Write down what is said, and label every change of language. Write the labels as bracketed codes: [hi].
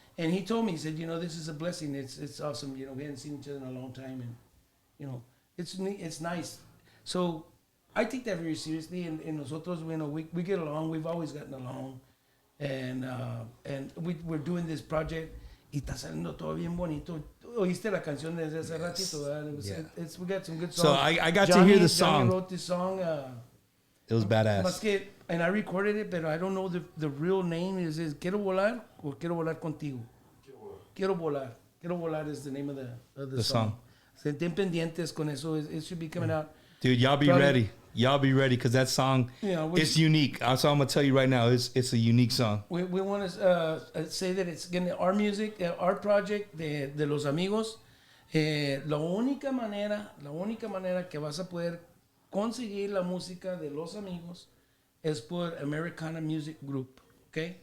[en] And he told me, he said, this is a blessing. It's awesome. We hadn't seen each other in a long time, and it's nice. So I take that very seriously. And [es] nosotros, [en] we get along. We've always gotten along, and we're doing this project. [es] Y está saliendo todo bien bonito. Oíste la canción desde hace ratito, ¿verdad? [en] We got some good songs. So I got to hear the song. Johnny wrote this song. It was badass. And I recorded it, but I don't know the real name. Is Quiero Volar or Quiero Volar Contigo? Quiero Volar. Quiero Volar is the name of the song. [es] So estén pendientes con eso. [en] It should be coming out. Dude, y'all be ready. Y'all be ready because that song, it's unique. That's all I'm going to tell you right now. It's a unique song. We want to say that it's going to our music, our project de Los Amigos. [es] La única manera que vas a poder conseguir la música de Los Amigos es por Americana Music Group, ¿ok?